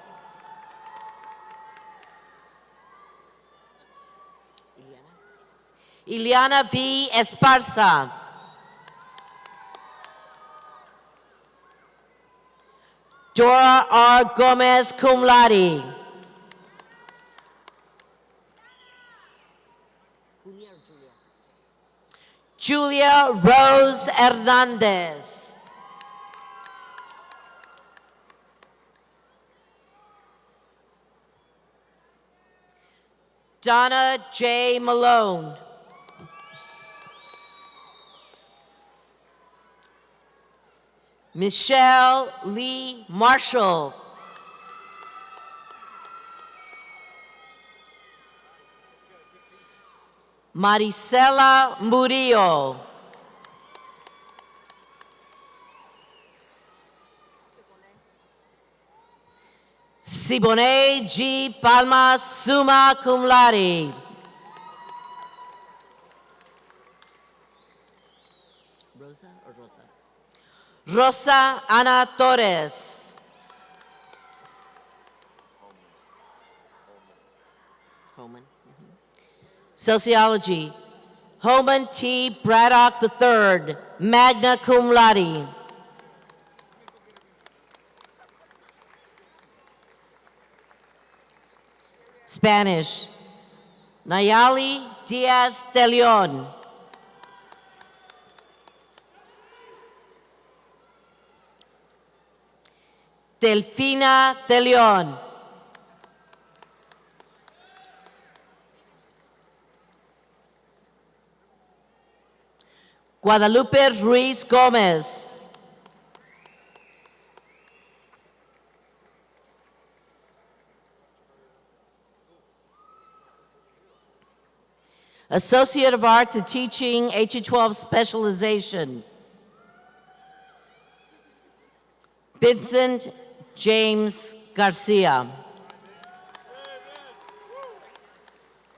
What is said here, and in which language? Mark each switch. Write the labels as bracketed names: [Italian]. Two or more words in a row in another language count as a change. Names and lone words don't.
[English] Ileana V. Esparza. Dora R. Gomez [Latin] cum laude. [English] Julia Rose Hernandez. Donna J. Malone. Michelle Lee Marshall. Maricela Murillo. Siboney G. Palma, [Latin] summa cum laude. [English] Rosa or Rosa? Rosa Ana Torres. Holman. Sociology. Holman T. Braddock III, [Latin] magna cum laude. [English] Spanish. Nayali Diaz de Leon. Delfina de Leon. Guadalupe Ruiz Gomez. Associate of Arts in Teaching, HE12 Specialization. Vincent James Garcia.